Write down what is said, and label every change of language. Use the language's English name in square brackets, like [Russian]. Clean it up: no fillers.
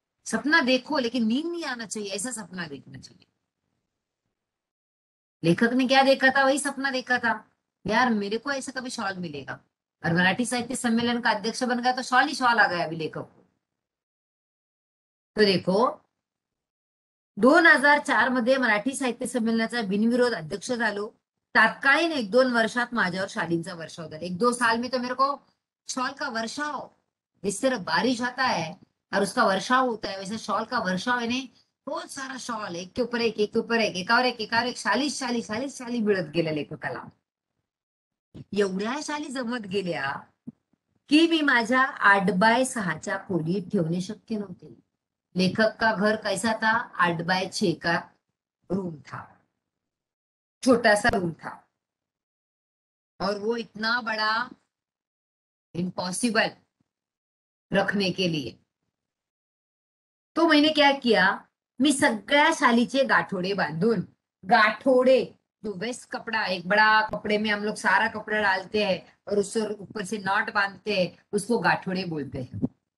[Hindi] सपना देखो लेकिन नींद नहीं आना चाहिए, ऐसा सपना देखना चाहिए। लेखक ने क्या देखा था, वही सपना देखा था, यार मेरे को ऐसा कभी शॉल मिलेगा, और मराठी साहित्य सम्मेलन का अध्यक्ष बन गया तो शॉल ही शॉल आ गया अभी लेखक को। [Marathi] तो देखो 2004 मध्ये मराठी साहित्य संमेलनाचा बिनविरोध अध्यक्ष झालो। तात्कालीन 1-2 वर्षात माझ्यावर शालींचा वर्षाव झाला, [Hindi] 1-2 साल में तो मेरे को शॉल का वर्षाव, जिस तरह बारिश आता है और उसका वर्षाव होता है, वैसे शॉल का वर्षाव है ने, बहुत सारा शॉल एक के ऊपर एक, एक के ऊपर एक, [Marathi] एकावर एक, एकावर एक, शाली मिळत गेल्या लेखकाला। एवढ्या शाली जमत गेल्या की मी माझ्या 8x6 खोलीत ठेवणे शक्य नव्हते। [Hindi] लेखक का घर कैसा था, 8x6 का रूम था, छोटा सा रूम था, और वो इतना बड़ा इम्पॉसिबल रखने के लिए। तो मैंने क्या किया, [Marathi] मी सगळ्या शालीचे गाठोडे बांधून, [Hindi] गाठोडे जो वेस्ट कपड़ा, एक बड़ा कपड़े में हम लोग सारा कपड़ा डालते हैं और उससे ऊपर से नॉट बांधते हैं, उसको गाठोडे बोलते हैं।